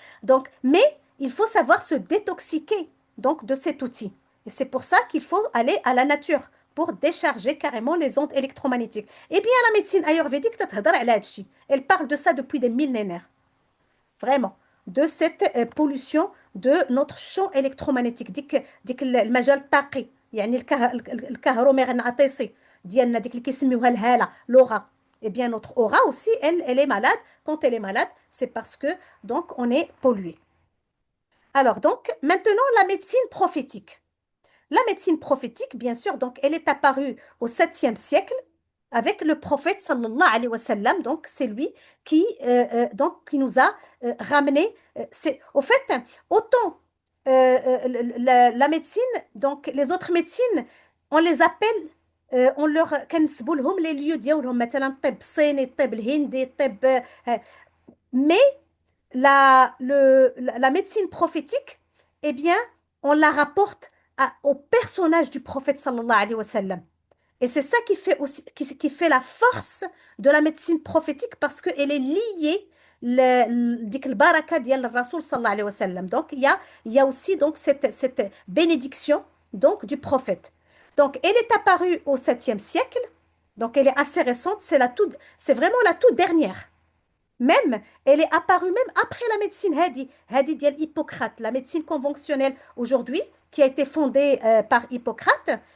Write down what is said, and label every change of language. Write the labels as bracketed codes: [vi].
[fr] Donc, mais il faut savoir se détoxiquer donc, de cet outil. Et c'est pour ça qu'il faut aller à la nature pour décharger carrément les ondes électromagnétiques. Eh bien, la médecine ayurvédique, elle parle de ça depuis des millénaires. Vraiment. De cette pollution de notre champ électromagnétique. [ar] ديك المجال الطاقي، يعني الكهرومغناطيسي ديالنا، ديك اللي كيسميوها الهالة، l'aura. [fr] Eh bien, notre aura aussi, elle est malade. Quand elle est malade, c'est parce que donc on est pollué. Alors donc, maintenant la médecine prophétique. La médecine prophétique, bien sûr, donc elle est apparue au 7e siècle avec le prophète sallallahu alayhi wa sallam. Donc c'est lui qui nous a ramené. Au fait, autant la médecine, donc les autres médecines, on les appelle, on leur [ar] كنسبوا لهم [fr] les lieux [ar] ديالهم، مثلا الطب الصيني، الطب الهندي، الطب [fr] mais la médecine prophétique, eh bien, on la rapporte au personnage du prophète sallallahu alayhi wa sallam. Et c'est ça qui fait la force de la médecine prophétique, parce qu'elle est liée [ar] ديك البركة ديال الرسول صلى الله عليه وسلم. [fr] Donc il y a aussi donc cette bénédiction donc du prophète. Donc elle est apparue au 7e siècle. Donc elle est assez récente, c'est vraiment la toute dernière. Même, elle est apparue même après la médecine Hadi ديال Hippocrate, la médecine conventionnelle aujourd'hui, qui a été fondée par Hippocrate.